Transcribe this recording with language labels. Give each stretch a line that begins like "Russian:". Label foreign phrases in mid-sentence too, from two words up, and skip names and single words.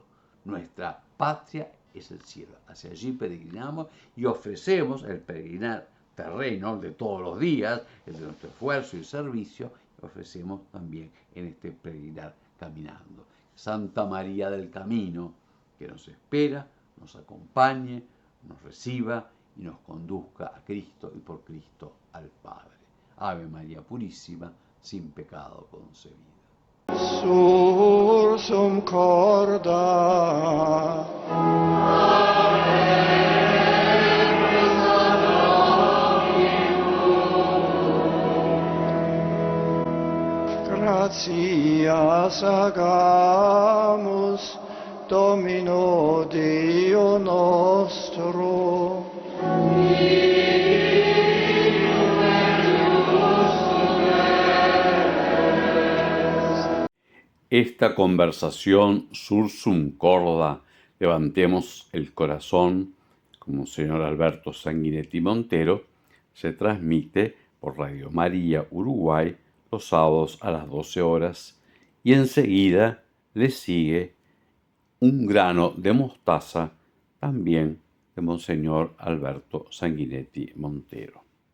Spanish: Nuestra patria es el cielo. Hacia allí peregrinamos y ofrecemos el peregrinar terreno de todos los días, el de nuestro esfuerzo y servicio, y ofrecemos también en este peregrinar caminando. Santa María del Camino, que nos espera, nos acompañe, nos reciba y nos conduzca a Cristo y por Cristo al Padre. Ave María Purísima, sin pecado concebida.
Latin: Sursum corda. Gratias agamus Domino Deo nostro.
Spanish: Esta conversación
Latin: sursum corda,
Spanish: levantemos el corazón, como señor Alberto Sanguinetti Montero, se transmite por Radio María Uruguay los sábados a las 12 horas y enseguida le sigue Un grano de mostaza, también de Monseñor Alberto Sanguinetti Montero.